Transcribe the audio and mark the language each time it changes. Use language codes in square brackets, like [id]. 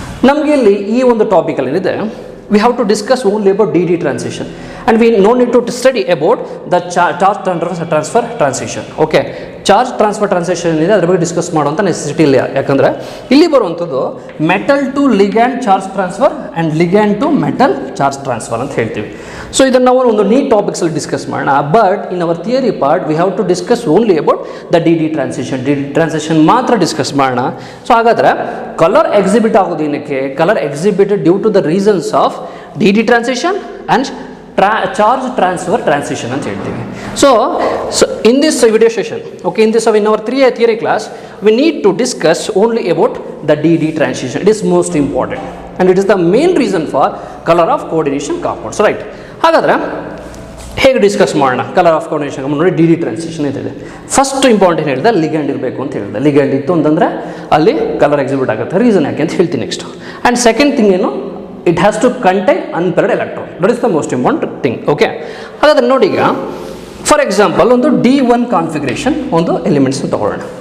[kn] ನಮಗೆ ಇಲ್ಲಿ ಈ ಒಂದು ಟಾಪಿಕಲ್ಲಿ ಏನಿದೆ, [en] we have to discuss only about D transition and we no need to study about the charge transfer transition. [kn] Okay, charge transfer transition ಇದೆ, ಅದ್ರ ಬಗ್ಗೆ ಡಿಸ್ಕಸ್ ಮಾಡುವಂಥ ನೆಸೆಸಿಟಿ ಇಲ್ಲ. ಯಾಕಂದರೆ ಇಲ್ಲಿ ಬರುವಂಥದ್ದು metal to ligand charge transfer and ligand to metal charge transfer ಅಂತ ಹೇಳ್ತೀವಿ. ಸೊ ಇದನ್ನು ನಾವು ಒಂದು ನೀಟ್ ಟಾಪಿಕ್ಸಲ್ಲಿ ಡಿಸ್ಕಸ್ ಮಾಡೋಣ. [en] but in our theory part we have to discuss only about the D transition [kn] ಮಾತ್ರ ಡಿಸ್ಕಸ್ ಮಾಡೋಣ. [en] so [kn] ಹಾಗಾದರೆ ಕಲರ್ ಎಕ್ಸಿಬಿಟ್ ಆಗೋದು ಏನಕ್ಕೆ? [en] colour exhibited due to the reasons of D transition and charge transfer transition [kn] ಅಂತ ಹೇಳ್ತೀವಿ. [en] So in this video session, okay, in our theory class, we need to discuss only about the D transition. It is most important and it is the main reason for color of coordination compounds, right? [kn] ಹಾಗಾದರೆ ಹೇಗೆ discuss ಮಾಡೋಣ colour of coordination compound? ನೋಡಿ, D transition ಇದೆ. First important ಹೇಳಿದೆ ligand ಇರಬೇಕು ಅಂತ ಹೇಳಿದೆ. Ligand ಇತ್ತು ಅಂತಂದರೆ ಅಲ್ಲಿ ಕಲರ್ ಎಕ್ಸಿಬಿಟ್ ಆಗುತ್ತೆ. ರೀಸನ್ ಯಾಕೆ ಅಂತ ಹೇಳ್ತೀನಿ ನೆಕ್ಸ್ಟ್. [en] And second thing ಏನು, it has to contain unpaired electron. That is the most important thing. [kn] Okay, ಹಾಗಾದರೆ ನೋಡಿ, ಈಗ ಫಾರ್ ಎಕ್ಸಾಂಪಲ್ ಒಂದು D1 ಕಾನ್ಫಿಗರೇಷನ್ ಒಂದು ಎಲಿಮೆಂಟ್ಸ್ ತಗೊಳ್ಳೋಣ.